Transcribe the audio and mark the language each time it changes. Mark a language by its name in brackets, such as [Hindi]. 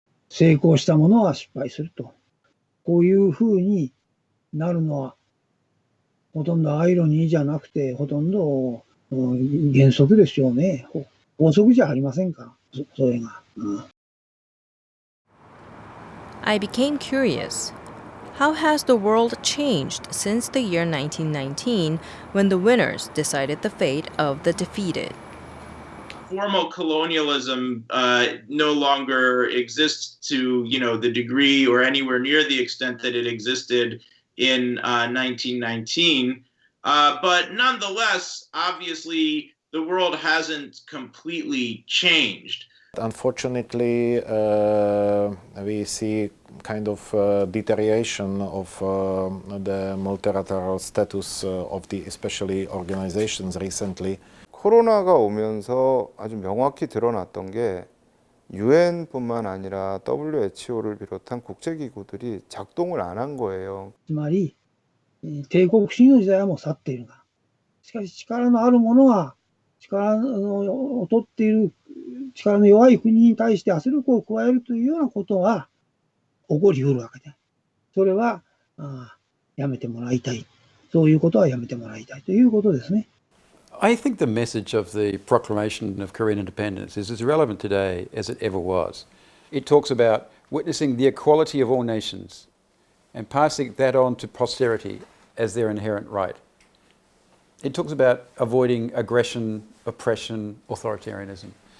[Japanese] 成功したものは失敗すると。こういうふうになるのは、ほとんどアイロニーじゃなくて、ほとんど原則でしょうね。法則じゃありませんか、それが。 [English] I became curious. How has the world changed since the year 1919 when the winners decided the fate of the defeated? Formal colonialism no longer exists to, the degree or anywhere near the extent that it existed in 1919. But nonetheless, obviously, the world hasn't completely changed. Unfortunately, we see kind of deterioration of the multilateral status of the especially organizations recently. [Korean] 코로나가 오면서 아주 명확히 드러났던 게 유엔뿐만 아니라 WHO를 비롯한 국제기구들이 작동을 안 한 거예요. [Japanese] つまり、帝国主義の時代はもう去っているが、しかし力のある者は力を劣っている力の弱い国に対して圧力を加えるというようなことは起こりうるわけで、それはやめてもらいたい。そういうことはやめてもらいたいということですね。 [English] I think the message of the proclamation of Korean independence is as relevant today as it ever was. It talks about witnessing the equality of all nations and passing that on to posterity as their inherent right. It talks about avoiding aggression, oppression, authoritarianism.